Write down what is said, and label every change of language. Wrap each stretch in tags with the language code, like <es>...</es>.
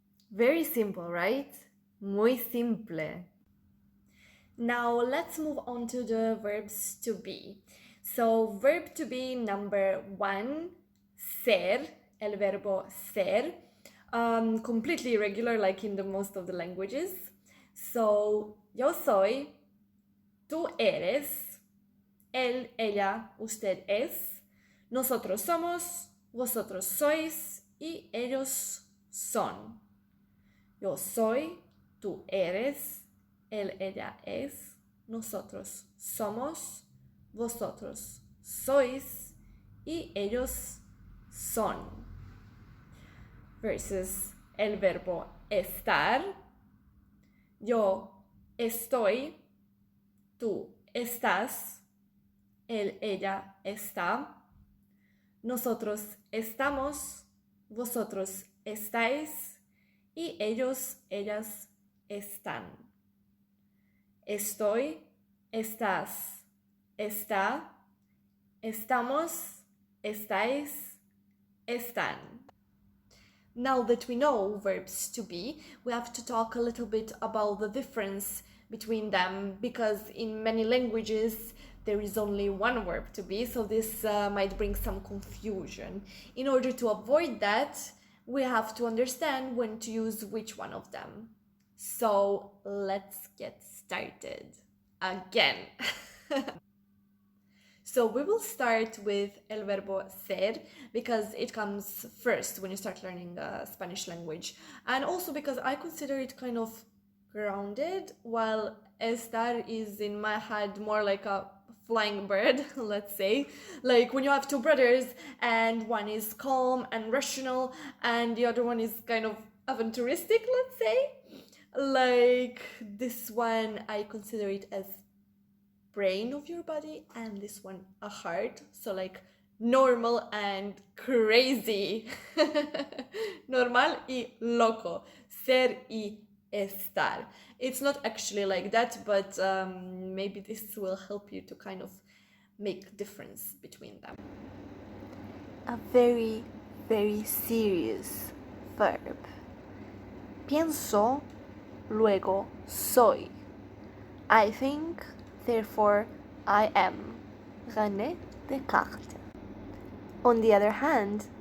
<en>Very simple, right?</en> <es>Muy simple.</es> <en>Now let's move on to the verbs to be. So verb to be number 1, ser,</en> <es>el verbo ser,</es> <en>completely irregular like in the most of the languages.</en> <es>So yo soy, tú eres, él, ella, usted es, nosotros somos, vosotros sois y ellos son. Yo soy, tú eres, él, ella es, nosotros somos, vosotros sois y ellos son. Versus el verbo estar. Yo estoy, tú estás, él, ella está, nosotros estamos, vosotros estáis y ellos, ellas están. Estoy, estás, está, estamos, estáis, están.</es> <en>Now that we know verbs to be, we have to talk a little bit about the difference between them, because in many languages there is only one verb to be, so this might bring some confusion. In order to avoid that, we have to understand when to use which one of them. So let's get started again. So we will start with</en> <es>el verbo ser</es> <en>because it comes first when you start learning the Spanish language, and also because I consider it kind of grounded, while estar is in my head more like a flying bird, let's say, like when you have two brothers and one is calm and rational and the other one is kind of aventuristic, let's say. Like this one, I consider it as brain of your body, and this one a heart, so like normal and crazy.</en> <es>Normal y loco, ser y estar.</es> <en>It's not actually like that, but maybe this will help you to kind of make difference between them. A very, very serious verb.</en> <es>Pienso, luego soy.</es> <en>I think, therefore I am. René Descartes. On the other hand,</en>